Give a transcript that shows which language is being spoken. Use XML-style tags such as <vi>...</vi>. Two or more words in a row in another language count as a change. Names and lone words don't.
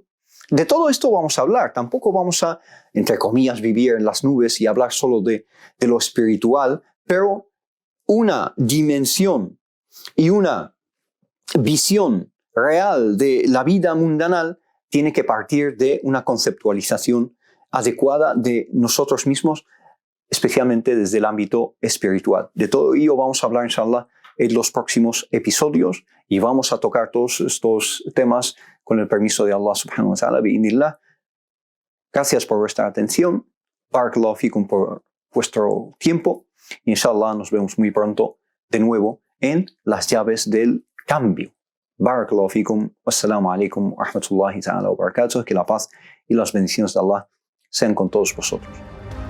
<es>De todo esto vamos a hablar. Tampoco vamos a, entre comillas, vivir en las nubes y hablar solo de lo espiritual, pero una dimensión y una visión real de la vida mundanal tiene que partir de una conceptualización adecuada de nosotros mismos, especialmente desde el ámbito espiritual. De todo ello vamos a hablar, inshallah, en los próximos episodios y vamos a tocar todos estos temas con el permiso de Allah</es> <ar>سبحانه وتعالى,</ar> <es>bi'idhnillah. Gracias por vuestra atención.</es> <ar>بارك الله فيكم</ar> <es>por vuestro tiempo. Inshallah nos vemos muy pronto de nuevo en las llaves del cambio.</es> <ar>بارك الله فيكم. والسلام عليكم ورحمة الله تعالى وبركاته.</ar> <es>Que la paz y las bendiciones de Allah sean con todos vosotros.</es>